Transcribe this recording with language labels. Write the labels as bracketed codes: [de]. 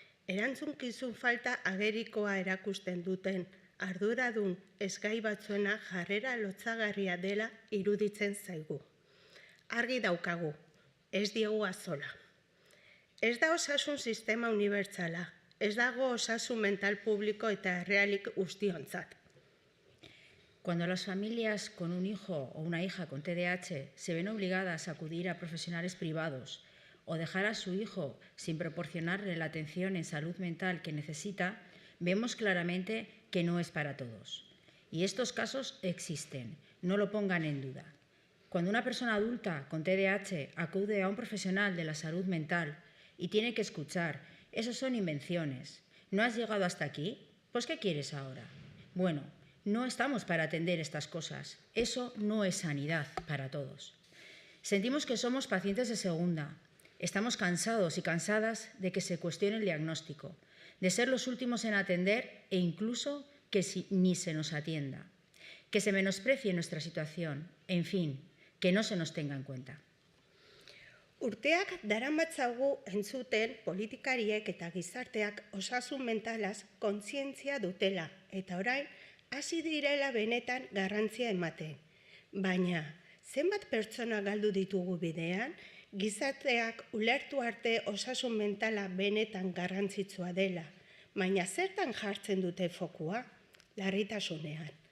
[eu] Erantzunkizun falta agerikoa erakusten duten arduradun esgai batzuena jarrera lotsagarria dela iruditzen zaigu. Argi daukagu, ez diegu azola. Ez da osasun sistema unibertsala, ez dago osasun mental publiko eta errealik guztiontzat. [es] Cuando las familias con un hijo o una hija con TDAH se ven obligadas a acudir a profesionales privados o dejar a su hijo sin proporcionarle la atención en salud mental que necesita, vemos claramente que no es para todos. Y estos casos existen, no lo pongan en duda. Cuando una persona adulta con TDAH acude a un profesional de la salud mental y tiene que escuchar, eso son invenciones. ¿No has llegado hasta aquí? Pues ¿qué quieres ahora? Bueno, no estamos para atender estas cosas. Eso no es sanidad para todos. Sentimos que somos pacientes de segunda. Estamos cansados y cansadas de que se cuestione el diagnóstico, de ser los últimos en atender e incluso que ni se nos atienda, que se menosprecie nuestra situación, en fin, que no se nos tenga en cuenta. [eu] Urteak daramatzagu entzuten politikariek eta gizarteak osasun mentalaz kontzientzia dutela eta orain hasi direla benetan garrantzia ematen. Baina, zenbat pertsona galdu ditugu bidean, gizarteak ulertu arte osasun mentala benetan garrantzitsua dela, baina zertan jartzen dute fokua? Larritasunean.